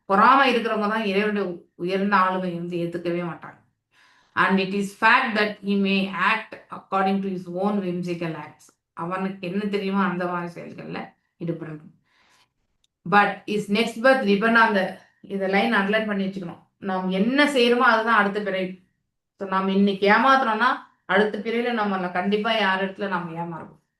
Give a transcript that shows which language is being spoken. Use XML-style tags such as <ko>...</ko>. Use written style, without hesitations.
<ta>பொறாமை இருக்கிறவங்க தான் இறைவனுடைய உயர்ந்த ஆளுமை வந்து ஏற்றுக்கவே மாட்டாங்க.</ta> <en>And it is fact that he may act according to his own whimsical acts.</en> <ta>அவனுக்கு என்ன தெரியுமோ அந்த மாதிரி செயல்கள்ல ஈடுபடணும்.</ta> <en>but is next birth reborn</en> <ta>அந்த இதை லைன் அண்டர்லைன் பண்ணி வச்சுக்கணும். நாம் என்ன செய்யறோமோ அதுதான் அடுத்த பிறவி. ஸோ நம்ம இன்னைக்கு ஏமாத்துறோம்னா அடுத்த பிறவில நம்ம கண்டிப்பா யார் இடத்துல நம்ம ஏமாறுவோம்.</ta>